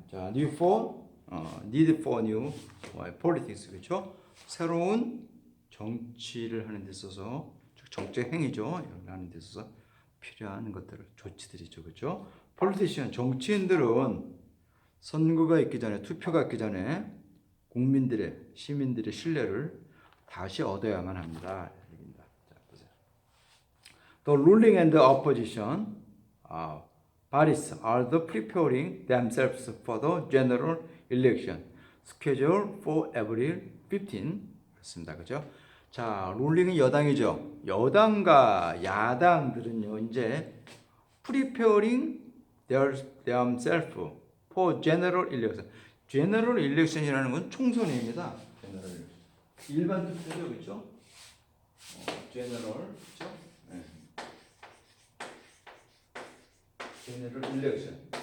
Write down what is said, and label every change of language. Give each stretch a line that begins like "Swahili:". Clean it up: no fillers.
English: 자, new for, need for new politics,
Korean: 그렇죠? 새로운 정치를 하는 데 있어서, 즉 정책 행위죠. 이런 거 하는 데 있어서 필요한 것들, 조치들이죠, 그렇죠? politician, 정치인들은 선거가 있기 전에, 투표가 있기 전에 국민들의, 시민들의 신뢰를 다시 얻어야만 합니다. 얘기입니다. 자, 보세요.
English: The ruling and the opposition, parties are the preparing themselves for the general election scheduled for April 15.
Korean: 그렇습니다. 그죠? 자, 룰링은 여당이죠. 여당과 야당들은요, 이제
English: preparing themselves for general election.
Korean: general election이라는 건 총선입니다.
English: general election.
Korean: 일반 투표죠, 그렇죠? general, 그렇죠? 네.
English: general election.